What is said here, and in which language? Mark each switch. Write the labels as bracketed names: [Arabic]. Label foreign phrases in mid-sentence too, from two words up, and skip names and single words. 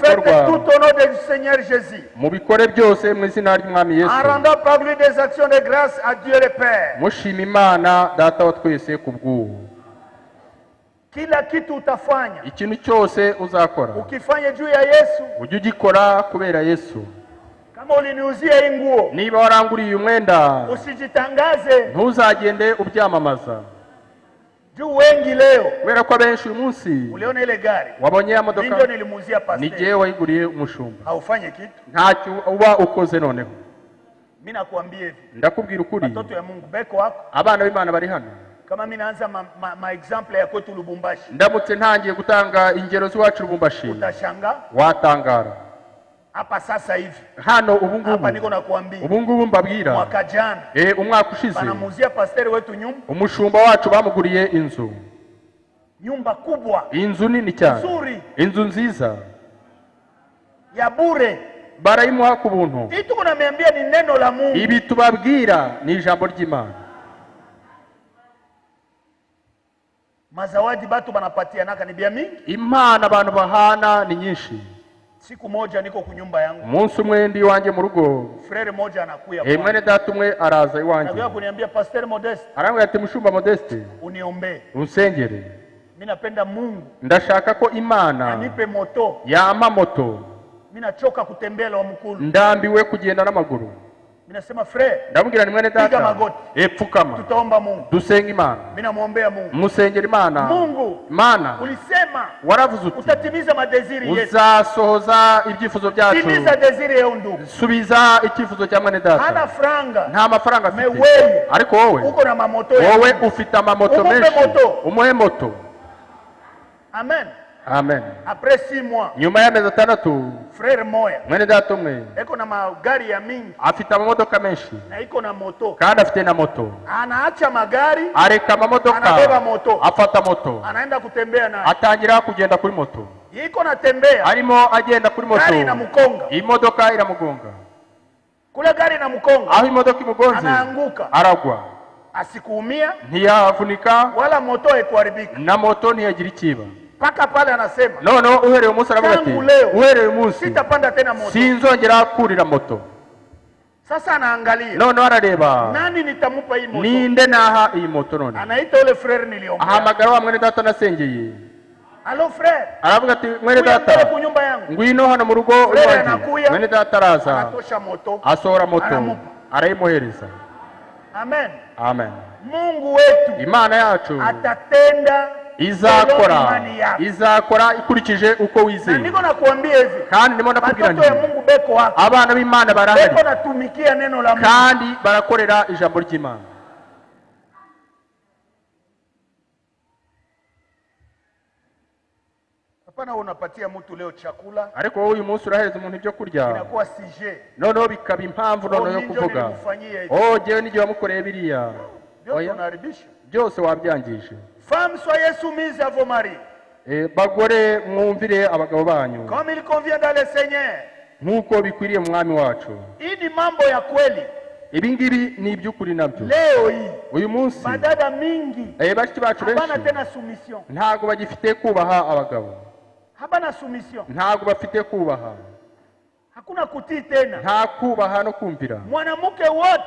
[French] Faites [Kinyarwanda] bikorwa [French] tout au nom du Seigneur Jésus. [Kinyarwanda] mubikore byose mu izina ry'umwami [French] En [Kinyarwanda] Yesu [French] rendant par lui des actions de grâce à Dieu le Père. [Kinyarwanda] mushima Imana data wa twese kubw'ubu. [Swahili] Kila kitu utafanya, [Kinyarwanda] ikintu cyose uzakora [Swahili] ukifanya juu ya Yesu. [Kinyarwanda] ujye ugikora kubera Yesu. [Swahili] Kama uliniuzia hii nguo, [Kinyarwanda] niba waranguriye umwenda [Swahili] usijitangaze [Kinyarwanda] ntuzagende ubyamamaza, [Swahili] juu wengi leo [Kinyarwanda] kubera ko abenshi uyu munsi [Swahili] uliona ile gari [Kinyarwanda] wabonye ya ndio modoka [Swahili] nilimuuzia [Kinyarwanda] ni [Swahili] pastor. [Kinyarwanda] jyewe wayiguriye umushumba, [Swahili] Haufanye kitu. [Kinyarwanda] ntacyo uba ukoze. Noneho [Swahili] Mimi nakuambia hivi, [Kinyarwanda] ndakubwira ukuri, [Swahili] watoto ya Mungu beko wako. [Kinyarwanda] abana b'Imana bari hano. [Swahili] Kama mimi naanza ma example ya kwetu Lubumbashi, [Kinyarwanda] ndamutse ntangiye gutanga ingero z'iwacu Lubumbashi [Swahili] utashanga [Kinyarwanda] watangara. [Swahili] hapa sasa hivi. [Kinyarwanda] Hano ubu [Swahili] Hapa niko [Kinyarwanda] ngubu [Swahili] nakuambia, [Kinyarwanda] ubu ngubu mbabwira, [Swahili] mwaka jana [Kinyarwanda] umwaka ushize [Swahili] banamuuzia pastor wetu [Kinyarwanda] umushumba wacu bamuguriye inzu, [Swahili] nyumba kubwa [Kinyarwanda] inzu nini cyane, [Swahili] nzuri [Kinyarwanda] inzu nziza, [Swahili] ya bure. [Kinyarwanda] barayimuha ku buntu. [Swahili] Hii tuko naambia ni neno la Mungu. [Kinyarwanda] Ibi tubabwira ni ijambo ry'Imana. [Swahili] Mazawadi batu banapatianaka ni bia mingi. [Kinyarwanda] Imana abantu bahana ni nyinshi. [Swahili] Siku moja niko kunyumba yangu, [Kinyarwanda] umunsi umwe ndi iwanjye mu rugo, [Swahili] frere moja anakuya [Kinyarwanda] mwene data umwe araza iwanjye, [Swahili] anakuya kuniambia Pastor Modeste, [Kinyarwanda] arambwira ati mushumba Modeste [Swahili] uniombe, [Kinyarwanda] unsengere, [Swahili] mimi napenda Mungu [Kinyarwanda] ndashaka ko Imana [Swahili] anipe moto, [Kinyarwanda] yama moto, [Swahili] mimi nachoka kutembea wa mkulu, [Kinyarwanda] ndambiwe kugenda n'amaguru. [Swahili] mimi nasema frere, [Kinyarwanda] ndamubwira ni mwene [Swahili] piga [Kinyarwanda] data [Swahili] magoti, [Kinyarwanda] pfukama [Swahili] tutaomba Mungu, [Kinyarwanda] dusenga Imana, [Swahili] mimi namuombea Mungu. [Kinyarwanda] musengera Imana. [Swahili] Mungu, [Kinyarwanda] Imana [Swahili] ulisema [Kinyarwanda] waravuze uti [Swahili] utatimiza madesiri yetu, [Kinyarwanda] uzasohoza ibyifuzo byacu, [Swahili] timiza desiri ya ndugu. [Kinyarwanda] subiza icyifuzo cya mwene [Swahili] Hana [Kinyarwanda] data. [Swahili] franga, [Kinyarwanda] nta mafaranga afite, [Swahili] Wewe, [Kinyarwanda] ariko wowe [Swahili] uko na mamoto ya [Kinyarwanda] wowe [Swahili] Mungu. [Kinyarwanda] ufite amamoto Umupe menshi, moto. umuhe moto. Amen. Amen. [French] Après 6 mois, [Kinyarwanda] nyuma y'amezi 6 [Swahili] frere moya [Kinyarwanda] mwene data umwe [Swahili] eko na magari ya mingi [Kinyarwanda] afite amamodoka menshi [Swahili] na iko na moto, [Kinyarwanda] kandi afite na moto, [Swahili] anaacha magari, [Kinyarwanda] areka amamodoka [Swahili] anabeba moto, [Kinyarwanda] afata moto, [Swahili] anaenda kutembea nayo, [Kinyarwanda] atangira kugenda kuri moto, [Swahili] iko natembea, [Kinyarwanda] arimo agenda kuri moto, [Swahili] gari inamukonga, [Kinyarwanda] imodoka iramugonga, [Swahili] kule gari inamukonga, [Kinyarwanda] aho imodoka imugonze [Swahili] anaanguka, [Kinyarwanda] aragwa, [Swahili] asikuumia [Kinyarwanda] ntiyavunika [Swahili] wala moto haikuharibika. [Kinyarwanda] na moto ntiyagira ikiba. [Swahili] Paka pale anasema, [Kinyarwanda] noneho uhereye umunsi aravuga ati [Swahili] tangu leo [Kinyarwanda] uhereye umunsi [Swahili] sitapanda tena moto. [Kinyarwanda] sinzongera kurira moto. [Swahili] Sasa anaangalia [Kinyarwanda] noneho arareba [Swahili] nani nitamupa hii moto, [Kinyarwanda] ninde naha iyi moto. none [Swahili] anaita ule frere niliombea, [Kinyarwanda] ahamagara wa mwene data nasengeye, [Swahili] alo frere, [Kinyarwanda] aravuga ati mwene [Swahili] kuya mbele [Kinyarwanda] data [Swahili] kunyumba yangu, [Kinyarwanda] ngwino hano mu rugo [Swahili] Frere [Kinyarwanda] iwanjye. [Swahili] anakuya, [Kinyarwanda] mwene data araza [Swahili] anatosha moto, [Kinyarwanda] asohora moto [Swahili] anamupa. [Kinyarwanda] arayimuhereza. Amen. Amen. [Swahili] Mungu wetu [Kinyarwanda] Imana yacu [Swahili] atatenda [Kinyarwanda] izakora izakora ikurikije uko [Swahili] na [Kinyarwanda] wizeye. [Swahili] niko nakuambia hivi, [Kinyarwanda] kandi ndimo ndakubwira [Swahili] watoto ya [Kinyarwanda] nti [Swahili] Mungu beko wako, [Kinyarwanda] abana b'Imana [Swahili] beko [Kinyarwanda] barahari [Swahili] natumikia neno la Mungu, [Kinyarwanda] kandi barakorera ijambo ry'Imana. [Swahili] hapana unapatia mtu leo chakula [Kinyarwanda] ariko wowe uyu munsi urahereza umuntu ibyo kurya, [Swahili] inakuwa sije, [Kinyarwanda] noneho bikaba impamvu noneho yo kuvuga [Swahili] nilimfanyia hivi, [Kinyarwanda] jyewe n'igihe wamukoreye biriya, [Swahili] ndio tunaharibisha. [Kinyarwanda] byose wabyangije. [French] Femme, soyez soumise à vos maris, [Kinyarwanda] bagore mwumvire abagabo banyu [French] comme il convient dans le Seigneur. [Kinyarwanda] nk'uko bikwiriye mu mwami wacu. [Swahili] Hii ni mambo ya kweli. [Kinyarwanda] ibi ngibi ni iby'ukuri nabyo. [Swahili] Leo hii [Kinyarwanda] uyu munsi [Swahili] badada mingi [Kinyarwanda] bashiki bacu [Swahili] hapana [Kinyarwanda] benshi [Swahili] tena soumission, [Kinyarwanda] ntabwo bagifite kubaha abagabo, [Swahili] hapana soumission, [Kinyarwanda] ntabwo bafite kubaha, [Swahili] hakuna kutii tena. [Kinyarwanda] nta kubaha no kumvira. [Swahili] Mwanamke wote